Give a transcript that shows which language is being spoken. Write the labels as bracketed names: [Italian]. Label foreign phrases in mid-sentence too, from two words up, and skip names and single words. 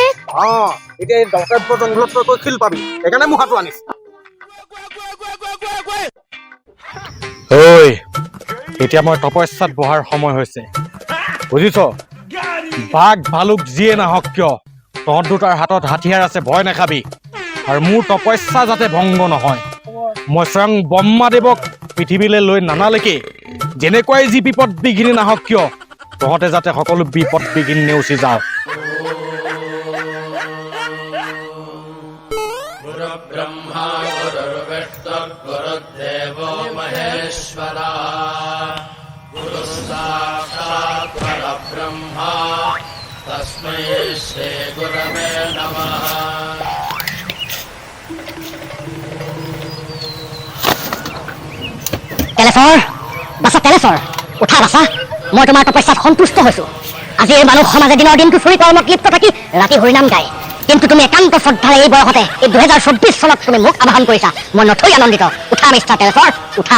[Assamese] এতিয়া এই দৰ্শব্য জংঘলত তই শিল পাবি সেইকাৰণে মুখাটো আনিছে ঐ এতিয়া মই তপস্যাত বহাৰ সময় হৈছে বুজিছ বাঘ ভালুক যিয়ে নাহক কিয় তহঁত দুটাৰ হাতত হাতিয়াৰ আছে ভয় নাখাবি আৰু মোৰ তপস্যা যাতে ভংগ নহয় মই স্বয়ং ব্ৰহ্মাদেৱক পৃথিৱীলৈ লৈ নানালৈকে যেনেকুৱাই যি বিপদ বিঘিনি নাহক কিয় তহঁতে যাতে সকলো বিপদ বিঘিনি নেওচি যাওঁ [Sanskrit] ब्रह्मा गुरुर्विष्णु गुरुर्देवो महेश्वरा गुरु साक्षात् परब्रह्मा तस्मै श्री गुरवे नमः [Assamese] তেলেশ্বৰ বাছা তেলেশ্বৰ উঠা বাছা মই তোমাৰ তপস্যাত সন্তুষ্ট হৈছো আজি এই মানুহ সমাজে দিনৰ দিনটো চুৰি কৰ্মত লিপ্ত থাকি ৰাতি হৰিনাম গায় কিন্তু তুমি একান্ত শ্ৰদ্ধাৰে এই বয়সতে এই 2024 চনত তুমি মোক আবাহন কৰিছা মই নথৈ আনন্দিত উঠা মিষ্টাৰ তেলেশ্বৰ উঠা